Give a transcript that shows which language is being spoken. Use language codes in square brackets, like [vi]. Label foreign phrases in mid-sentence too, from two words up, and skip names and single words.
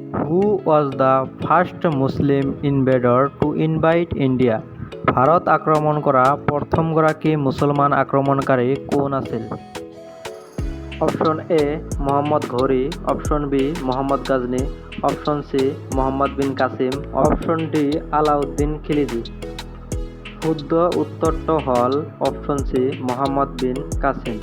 [en] Who was the first Muslim invader to invite India? [as] ভাৰত আক্ৰমণ কৰা প্ৰথমগৰাকী মুছলমান আক্ৰমণকাৰী কোন আছিল? অপশ্যন এ মহম্মদ ঘৌৰি, অপশ্যন বি মহম্মদ গাজনী, অপশ্যন চি মহম্মদ বিন কাছিম, অপশ্যন ডি আলাউদ্দিন খিলজি। শুদ্ধ উত্তৰটো হ'ল অপশ্যন চি মহম্মদ বিন কাছিম।